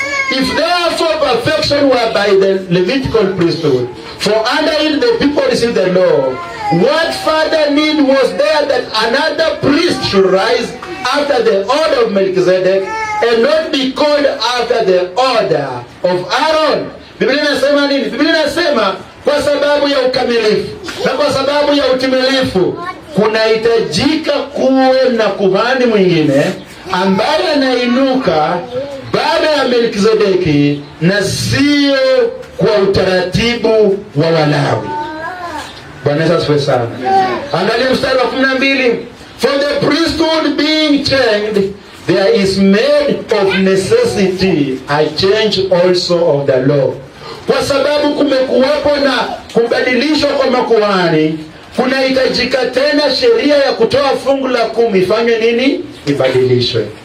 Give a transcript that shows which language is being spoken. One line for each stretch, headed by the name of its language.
English: If therefore perfection were by the Levitical priesthood, for under it the people received the law, what further need was there that another priest should rise after the order of Melchizedek and not be called after the order of Aaron?
Swahili: Biblia inasema nini? Biblia inasema kwa sababu ya ukamilifu na kwa sababu ya utimilifu kunahitajika kuwe na kuhani mwingine ambaye anainuka baada ya Melkizedeki na sio kwa utaratibu wa Walawi. Bwana Yesu asifiwe sana. Angalia mstari wa 12.
English: For the priesthood being changed, there is made of necessity a change also of the law.
Swahili: Kwa sababu kumekuwepo na kubadilishwa kwa makuhani, kunahitajika tena sheria ya kutoa fungu la 10 ifanye nini? Ibadilishwe.